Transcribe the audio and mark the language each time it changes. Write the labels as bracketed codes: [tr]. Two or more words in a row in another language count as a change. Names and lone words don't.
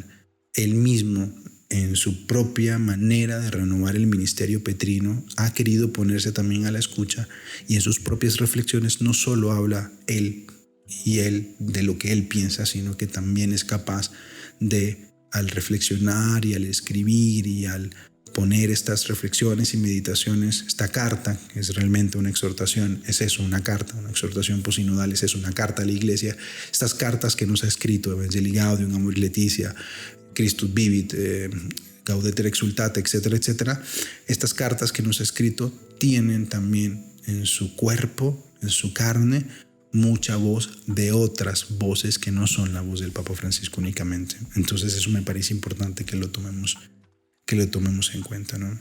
[es] Él mismo, en su propia manera de renovar el ministerio petrino, ha querido ponerse también a la escucha, y en sus propias reflexiones no solo habla él de lo que él piensa, sino que también es capaz de, al reflexionar y al escribir y al poner estas reflexiones y meditaciones, esta carta, que es realmente una exhortación, es eso, una carta, una exhortación posinodal, es eso, una carta a la Iglesia. Estas cartas que nos ha escrito Evangelii Gaudium, Amoris Laetitia, Christus Vivit, Gaudete et Exsultate, etcétera, etcétera. Estas cartas que nos ha escrito tienen también en su cuerpo, en su carne, mucha voz de otras voces que no son la voz del Papa Francisco únicamente. Entonces eso me parece importante que lo tomemos en cuenta, ¿no?